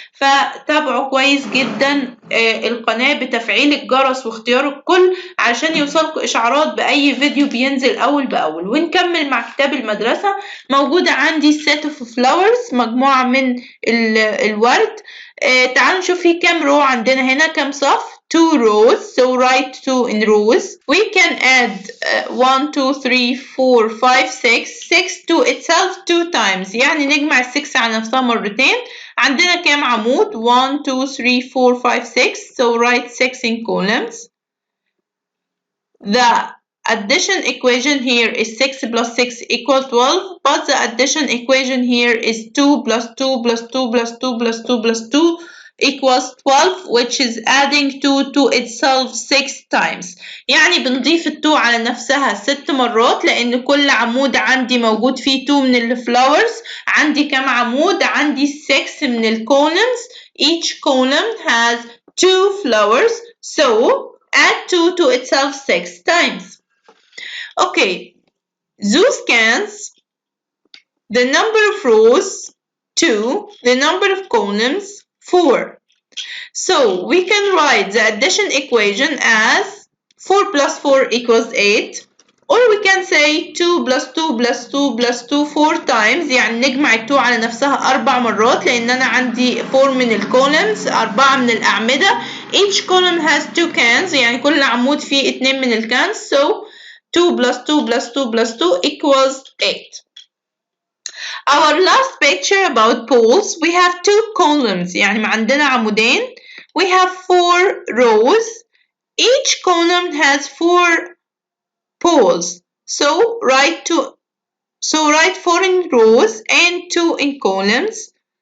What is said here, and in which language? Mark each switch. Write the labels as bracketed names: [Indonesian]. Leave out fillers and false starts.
[Arabic] فتابعوا كويس جدا القناة بتفعيل الجرس واختيار الكل عشان يوصلكوا إشعارات بأي فيديو بينزل أول بأول. ونكمل مع كتاب المدرسة. موجودة عندي [English] set of flowers، [Arabic] مجموعة من الورد. تعالوا نشوف في كام رو عندنا هنا، كام صف. [English] 2 rows, so write 2 in rows. We can add 1 2 3 4 5 6 6 to itself 2 times، [Arabic] يعني نجمع 6 على نفسها مرتين. عندنا كام عمود؟ [English] 1 2 3 4 5 6، so write 6 in columns. The addition equation here is 6 plus 6 equals 12, but the addition equation here is 2 plus 2 plus 2 plus 2 plus 2 plus 2 equals 12, which is adding 2 to itself 6 times. [Arabic] يعني بنضيف ال 2 على نفسها 6 مرات، لأن كل عمود عندي موجود فيه 2 من الفلاورز. عندي كم عمود؟ عندي 6 من الcolumns. [English] Each column has 2 flowers, so add 2 to itself 6 times. Okay, those scans, the number of rows 2, the number of columns 4. So we can write the addition equation as 4 plus 4 equals 8, or we can say 2 plus 2 plus 2 plus 2 4 times، [Arabic] يعني نجمع ال 2 على نفسها 4 مرات، لأن أنا عندي 4 من الcolumns، 4 من الأعمدة. [English] Each column has 2 cans، [Arabic] يعني كل عمود فيه 2 من الكانز. [English] So 2 plus 2 plus 2 plus 2 equals 8. Our last picture about poles, we have 2 columns، [Arabic] يعني عندنا عمودين. [English] We have 4 rows. Each column has 4 poles. So write 4 in rows and 2 in columns.